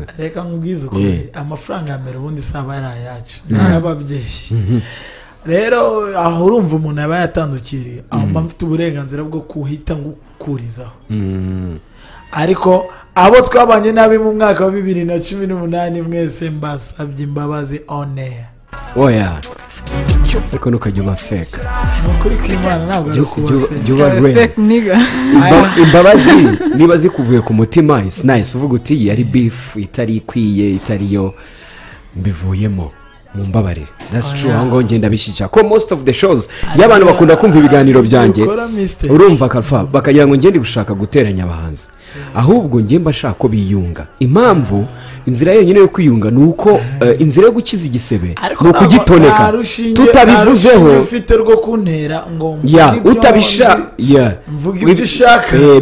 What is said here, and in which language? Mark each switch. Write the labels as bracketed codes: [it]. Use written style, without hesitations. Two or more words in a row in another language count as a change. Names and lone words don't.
[rw] reka nkubwize ukuri amafaranga ya mbere ubundi saba yari ayacu n'ay'ababyeyi rero aho urumva umuntu yaba yatandukiriye aho mba mfite uburenganzira bwo kuhita ngukurizaho ariko abo twabanye nabi mu mwaka wa 2018 mwese mbasabye imbabazi [en] on air [rw] oya ariko ntukajya uba fake ni ukuri kw'Imana ntabwo ari kuba [en] fake nigga [rw] imbabazi niba zikuvuye ku mutima [en] it's nice [rw] uvuga uti yari beef itari ikwiye itariyo mbivuyemo mu mbabarire [en] that's true [rw] aho ngo ngenda bishyikira ko [en] most of the shows [rw] y'abantu bakunda kumva ibiganiro byanjye urumva Kalfa bakagira ngo ngende gushaka guteranya abahanzi ahubwo ngiye mbashaka ko biyunga impamvu inzira yonyine yo kwiyunga ni uko inzira yo gukiza igisebe ni ukugitoneka tutabivuzeho ufite rwo kuntera ngo mvuge ibyo ushaka